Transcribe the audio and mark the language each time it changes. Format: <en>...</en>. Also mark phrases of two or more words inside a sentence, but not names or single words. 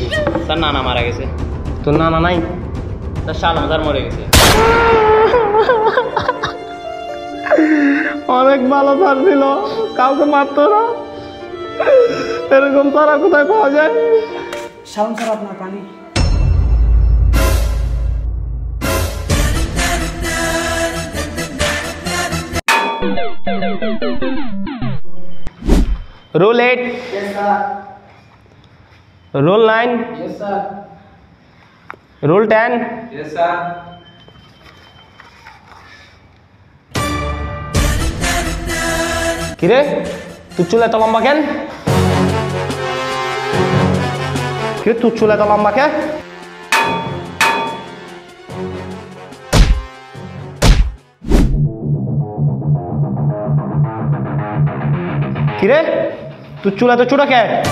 <bn>স্যার নানা মারা গেছে। তোর নানা নাই? স্যার শালমদার মরে গেছে। অনেক ভালো স্যার ছিল, কাউকে মারতো না। এরকম তারা কোথায় পাওয়া যায়? শালম স্যার আপনার পানি।</bn> <en>रोल 8 yes sir. रोल 9 yes sir. रोल 10 yes sir.</en> <bn>কিরে তুই চুল এত লম্বা কেন? কিরে তুই চুল এত লম্বা কেন? কিরে তুই চুল এত ছোট কেন?</bn>